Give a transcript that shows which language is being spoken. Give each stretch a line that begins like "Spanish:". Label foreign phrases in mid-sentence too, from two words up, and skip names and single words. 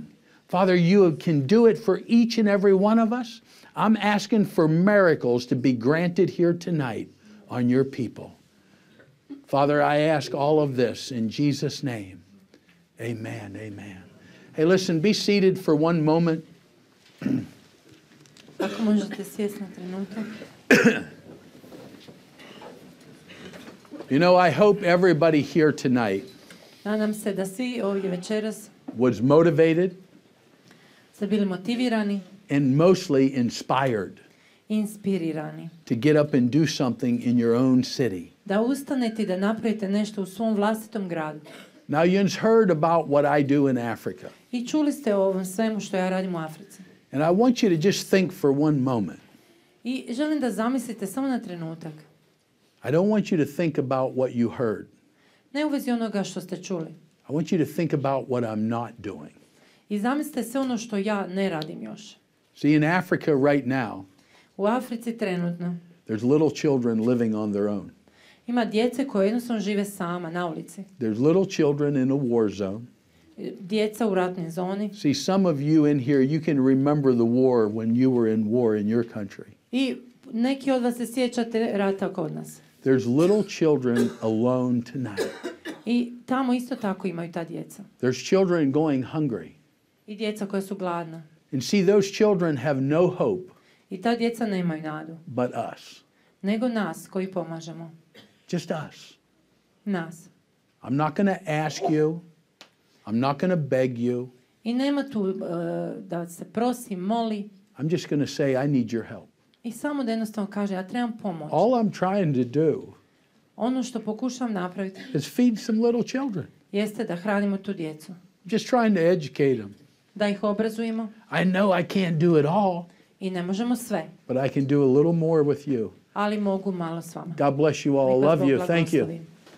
English: Father, you can do it for each and every one of us. I'm asking for miracles to be granted here tonight on your people. Father, I ask all of this in Jesus' name. Amen, amen. Hey, listen, be seated for one moment.
Croatian: Ako možete sjesti na trenutak.
English: You know, I hope everybody here tonight
Croatian: Nadam se da svi ovdje večeras
English: was motivated
Croatian: ste bili motivirani
English: and mostly inspired
Croatian: i inspirirani.
English: to get up and do something in your own city.
Croatian: Da ustanete i da napravite nešto u svom vlastitom gradu.
English: Now, you've heard about what I do in Africa.
Croatian: I čuli ste o ovom svemu što ja radim u Africi.
English: And I want you to just think for one moment.
Croatian: I želim da zamislite samo na trenutak.
English: I don't want you to think about what you heard.
Croatian: Ne u vezi onoga što ste čuli.
English: I want you to think about what I'm not doing.
Croatian: I zamislite sve ono što ja ne radim još.
English: See, in Africa right now,
Croatian: U Africi trenutno
English: there's little children living on their own.
Croatian: ima djece koje jednostavno žive sama na ulici.
English: There's little children in a war zone.
Croatian: Djeca u ratnoj zoni.
English: See, some of you in here, you can remember the war when you were in war in your country.
Croatian: I neki od vas se sjećate rata kod nas.
English: There's little children alone tonight.
Croatian: I tamo isto tako imaju ta djeca.
English: There's children going hungry.
Croatian: I djeca koja su gladna.
English: And see, those children have no hope
Croatian: I ta djeca nemaju nadu.
English: but us.
Croatian: Nego nas koji pomažemo.
English: Just us.
Croatian: Nas.
English: I'm not going to ask you. I'm not going to beg you.
Croatian: I nema tu da se prosi, moli.
English: I'm just going to say, I need your help.
Croatian: I samo da jednostavno kaže, ja trebam pomoć.
English: All I'm trying to do
Croatian: Ono što pokušavam napraviti
English: is feed some little children.
Croatian: jeste da hranimo tu djecu.
English: Just trying to educate them.
Croatian: Da ih obrazujemo.
English: I know I can't do it all,
Croatian: I ne možemo sve.
English: but I can do a little more with you.
Croatian: Ali mogu malo s vama.
English: God bless you all. I
Croatian: Nek vas
English: love
Croatian: Bog
English: you. Thank you.
Croatian: blagoslovi.